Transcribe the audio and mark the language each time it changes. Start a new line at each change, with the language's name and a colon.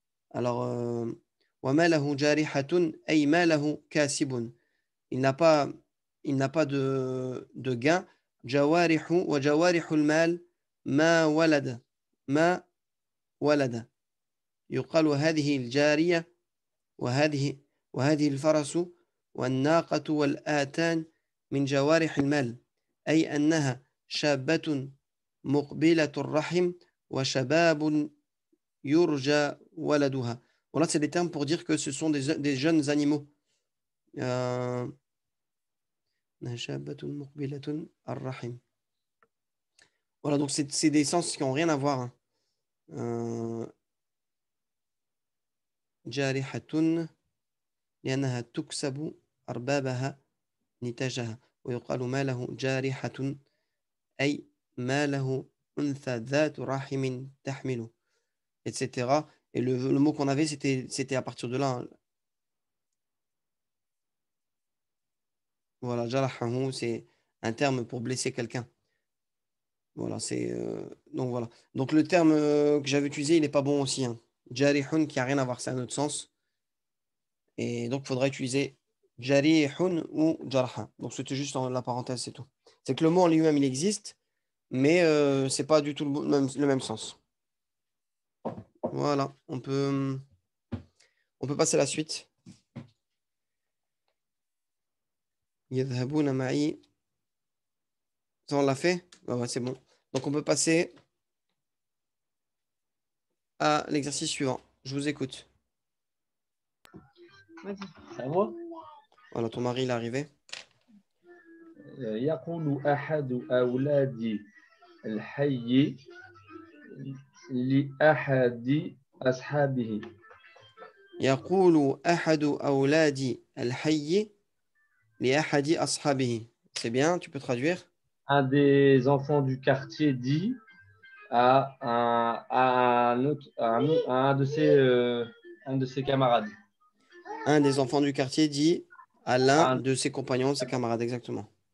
Arabic: Alors, وَمَا لَهُ جَارِحَةٌ أي ما له كاسب.
French: Il n'a pas, il n'a pas de gain.
Arabic: جوارح وجوارح المال ما ولد ما ولد. يقال هذه الجارية وهذه وهذه الفرس والناقة والآتان من جوارح المال أي أنها شابة مقبلة الرحم وشباب يرجى ولدها.
French: Voilà, c'est des termes pour dire que ce sont des jeunes animaux.
Arabic: Nashabatun muqbilatun ar-rahim.
French: Voilà, donc c'est des sens qui n'ont rien à voir, hein.
Arabic: Jarihatun لأنها تكسب أربابها نتاجها ويقال ما له جارحة أي ما له أنثى ذات رحم تحمله, etc.
French: Et le mot qu'on avait, c'était à partir de là, hein. Voilà, jarahahu, c'est un terme pour blesser quelqu'un. Voilà, donc voilà. Donc le terme que j'avais utilisé, il n'est pas bon aussi, hein. Jarihun qui a rien à voir, c'est un autre sens. Et donc il faudra utiliser jarihun ou jarha. Donc c'était juste la parenthèse, c'est tout. C'est que le mot en lui-même, il existe, mais c'est pas du tout le même sens. Voilà, on peut passer à la suite.
Arabic: Yadhabuna ma'i.
French: Ça, on l'a fait? Ouais, c'est bon. Donc on peut passer à l'exercice suivant. Je vous écoute. À moi. Voilà, ton mari, il est arrivé.
Arabic: يقول أحد أولاد الحي لأحد أصحابه. يقول أحد أولاد الحي لأحد أصحابه.
French: C'est bien, tu peux traduire? Un des enfants du quartier dit à un autre, à un de ses camarades. Un des enfants du quartier dit à l'un Un- de ses compagnons, de ses camarades, exactement.